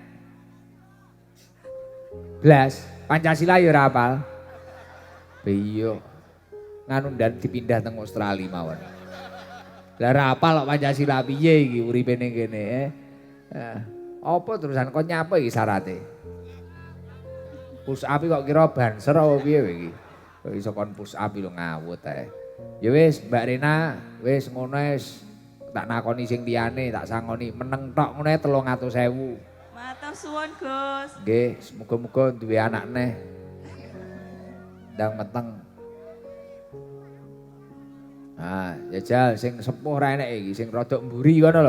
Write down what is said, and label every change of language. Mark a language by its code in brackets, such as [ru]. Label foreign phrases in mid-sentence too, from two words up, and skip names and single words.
[jv] Blas, Pancasila ya ora apal. Iya. Nganu ndan dipindah teng Australia mawon. Lah ra apal kok Pancasila piye iki uripe ning kene, apa terusan kok nyapa iki syarate? [en] Push up [jv] kok kira banser apa piye iki? Kok iso kon [en] push up [jv] lho ngawut ae. Ya wis Mbak Rena, wis ngono wis tak nakoni sing liyane, tak sangoni meneng tok ngono 300.000. Matur suwun Gus. Nggih, muga-muga duwe anak neh. Ndang meteng. Ah, jajal sing sepuh ra enek iki, sing rada mburi kono lho.